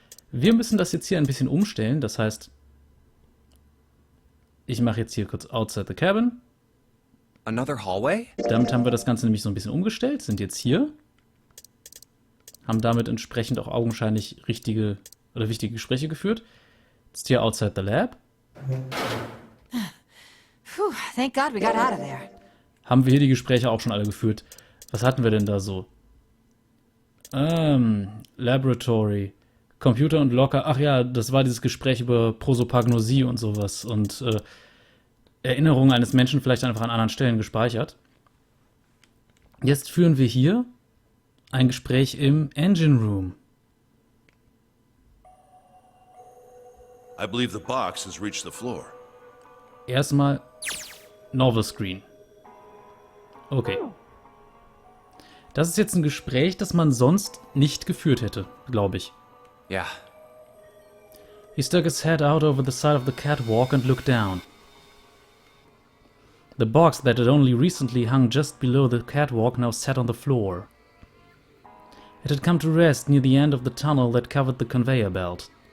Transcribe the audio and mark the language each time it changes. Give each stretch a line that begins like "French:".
German: Wir müssen das jetzt hier ein bisschen umstellen. Das heißt, ich mache jetzt hier kurz Outside the Cabin.
English: Another hallway?
German: Damit haben wir das Ganze nämlich so ein bisschen umgestellt. Sind jetzt hier. Haben damit entsprechend auch augenscheinlich richtige oder wichtige Gespräche geführt. Jetzt hier Outside the Lab.
English: Phew, thank God we got out of there.
German: Haben wir hier die Gespräche auch schon alle geführt. Was hatten wir denn da so? Laboratory, Computer und Locker. Ach ja, das war dieses Gespräch über Prosopagnosie und sowas. Und Erinnerungen eines Menschen vielleicht einfach an anderen Stellen gespeichert. Jetzt führen wir hier ein Gespräch im Engine Room.
English: I believe the box has reached the floor.
German: Erstmal Novel Screen. Okay. Das ist jetzt ein Gespräch, das man sonst nicht geführt hätte, glaube ich.
English: Yeah. He stuck his head out over the side of the catwalk and looked down. The box that had only recently hung just below the catwalk now sat on the floor. It had come to rest near the end of the tunnel that covered the conveyor belt.